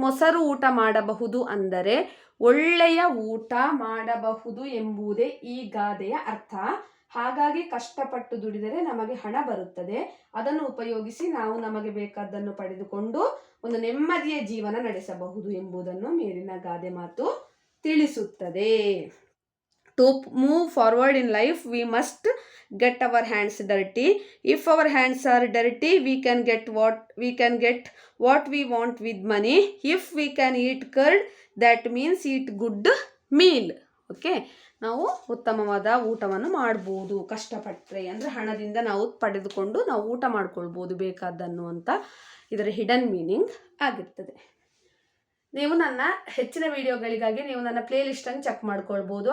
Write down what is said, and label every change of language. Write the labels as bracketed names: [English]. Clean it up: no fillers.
[Kannada] ಮೊಸರು ಊಟ ಮಾಡಬಹುದು ಅಂದರೆ ಒಳ್ಳೆಯ ಊಟ ಮಾಡಬಹುದು ಎಂಬುದೇ ಈ ಗಾದೆಯ ಅರ್ಥ. ಹಾಗಾಗಿ ಕಷ್ಟಪಟ್ಟು ದುಡಿದರೆ ನಮಗೆ ಹಣ ಬರುತ್ತದೆ. ಅದನ್ನು ಉಪಯೋಗಿಸಿ ನಾವು ನಮಗೆ ಬೇಕಾದ್ದನ್ನು ಪಡೆದುಕೊಂಡು ಒಂದು ನೆಮ್ಮದಿಯ ಜೀವನ ನಡೆಸಬಹುದು ಎಂಬುದನ್ನು ಮೇಲಿನ ಗಾದೆ ಮಾತು ತಿಳಿಸುತ್ತದೆ. [English] To move forward in life, we must get our hands dirty. If our hands are dirty, we can get what we want with money. If we can eat curd, that means eat good meal. [Kannada] Okay, ನಾವು ಉತ್ತಮವಾದ ಊಟವನ್ನು ಮಾಡ್ಬೋದು ಕಷ್ಟಪಟ್ಟರೆ. ಅಂದರೆ ಹಣದಿಂದ ನಾವು ಪಡೆದುಕೊಂಡು ನಾವು ಊಟ ಮಾಡ್ಕೊಳ್ಬೋದು ಬೇಕಾದ್ದನ್ನು ಅಂತ ಇದರ ಹಿಡನ್ ಮೀನಿಂಗ್ ಆಗಿರ್ತದೆ. ನೀವು ನನ್ನ ಹೆಚ್ಚಿನ ವಿಡಿಯೋಗಳಿಗಾಗಿ ನೀವು ನನ್ನ ಪ್ಲೇ ಲಿಸ್ಟನ್ನು ಚೆಕ್ ಮಾಡ್ಕೊಳ್ಬೋದು.